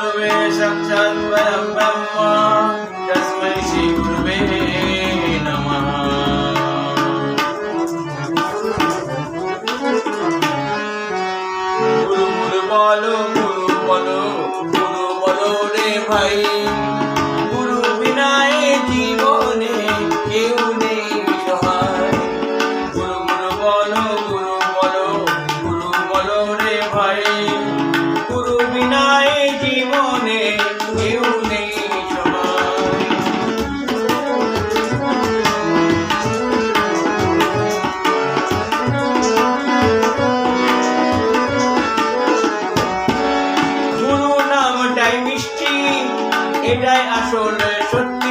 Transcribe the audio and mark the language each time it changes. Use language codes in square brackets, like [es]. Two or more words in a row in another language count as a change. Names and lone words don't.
[sa] साक्षात् परं ब्रह्म तस्मै श्री गुरुवे नमः। [bn] গুরু গুরু বলো রে ভাই, গুরু বিনা এ জীবনে কেউ নেই সহায়। গুরু বলো রে ভাই, গুরু বিনা এ জীবনে কেউ নেই সহায়। গুরু নামটাই মিষ্টি, এটাই আসলে সত্যি।